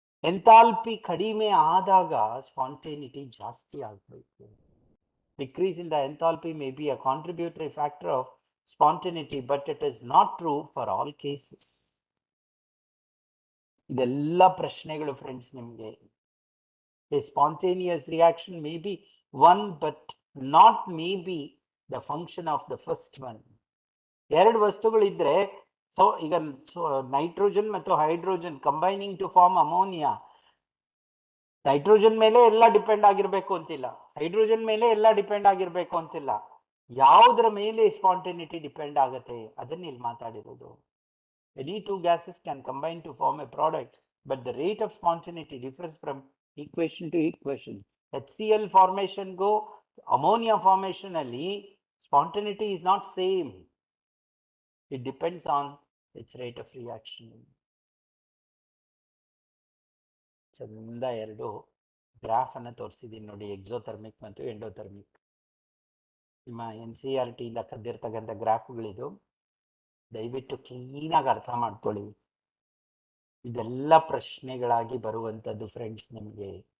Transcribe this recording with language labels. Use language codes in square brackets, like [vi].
[kn] Enthalpy ಕಡಿಮೆ ಆದಾಗ spontaneity ಜಾಸ್ತಿ ಆಗಬೇಕು. [en] Decrease in the enthalpy may be a contributory factor of spontaneity, but it is not true for all cases. [kn] ಇದೆಲ್ಲ ಪ್ರಶ್ನೆಗಳು friends ನಿಮಗೆ. [en] A spontaneous reaction may be one, but not maybe the function of the first one. [kn] 2 ವಸ್ತುಗಳಿದ್ರೆ, so ಈಗ nitrogen ಮತ್ತು hydrogen [en] combining to form ammonia, [kn] nitrogen ಮೇಲೆ ಎಲ್ಲ depend ಆಗಿರ್ಬೇಕು ಅಂತಿಲ್ಲ, hydrogen ಮೇಲೆ ಎಲ್ಲ ಡಿಪೆಂಡ್ ಆಗಿರ್ಬೇಕು ಅಂತಿಲ್ಲ. ಯಾವುದರ ಮೇಲೆ ಸ್ಪಾಂಟೇನಿಟಿ ಡಿಪೆಂಡ್ ಆಗುತ್ತೆ ಅದನ್ನ ಇಲ್ಲಿ ಮಾತಾಡಿರೋದು. [en] Any 2 gases can combine to form a product, but the rate of spontaneity differs from equation to equation. HCl formation go ammonia formation ಅಲ್ಲಿ spontaneity is not same. It depends on its rate of reaction. [kn] ಚಂದ ಎರಡು graph ಅನ್ನು ತೋರಿಸಿದ್ದೀನಿ ನೋಡಿ, exothermic ಮತ್ತು endothermic. ನಿಮ್ಮ NCERT ಇಂದ ಕದ್ದಿರ್ತಕ್ಕಂಥ ಗ್ರಾಫ್ಗಳಿದು. ದಯವಿಟ್ಟು ಕ್ಲೀನಾಗಿ ಅರ್ಥ ಮಾಡ್ಕೊಳ್ಳಿ. ಇದೆಲ್ಲ ಪ್ರಶ್ನೆಗಳಾಗಿ ಬರುವಂಥದ್ದು ಫ್ರೆಂಡ್ಸ್ ನಿಮಗೆ.